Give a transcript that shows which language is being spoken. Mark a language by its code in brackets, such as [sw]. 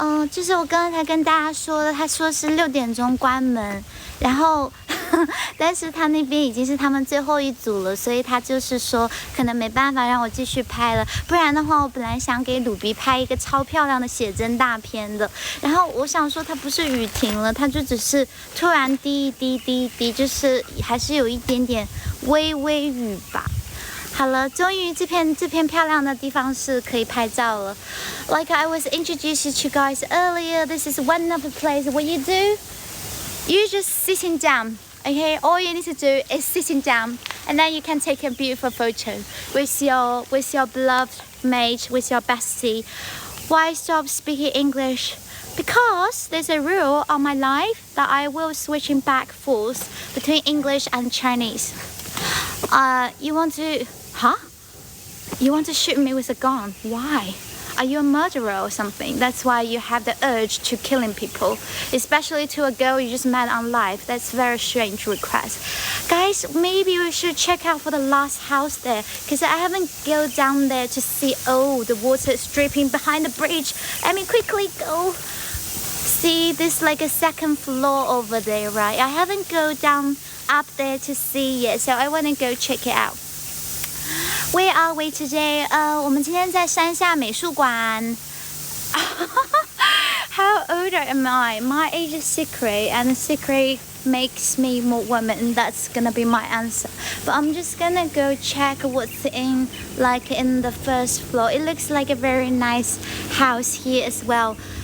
[zh] 就是我刚才跟大家说的，他说是6点钟关门，然后但是他那边已经是他们最后一组了，所以他就是说可能没办法让我继续拍了，不然的话我本来想给鲁比拍一个超漂亮的写真大片的，然后我想说它不是雨停了，它就只是突然滴一滴滴一滴，就是还是有一点点微微雨吧。好了，终于这片漂亮的地方是可以拍照了。 [en] Like I was introduced to you guys earlier, this is one of the places. What you do? You're just sitting down. Okay, all you need to do is sitting down, and then you can take a beautiful photo with your beloved mate, with your bestie. Why stop speaking English? Because there's a rule on my life that I will switching back forth between English and Chinese. You want to? Huh? You want to shoot me with a gun? Why? Are you a murderer or something? That's why you have the urge to killing people, especially to a girl you just met on live. That's a very strange request. Guys, maybe we should check out for the last house there, because I haven't go down there to see. Oh, the water is dripping behind the bridge. Let me quickly go. See, there's like a second floor over there, right? I haven't go down up there to see yet, so I want to go check it out. Where are we today? [zh] 我们今天在山下美术馆。 [en] How old am I? My age is secret, and secret makes me more woman. That's gonna be my answer. But I'm just gonna go check what's in the first floor. It looks like a very nice house here as well.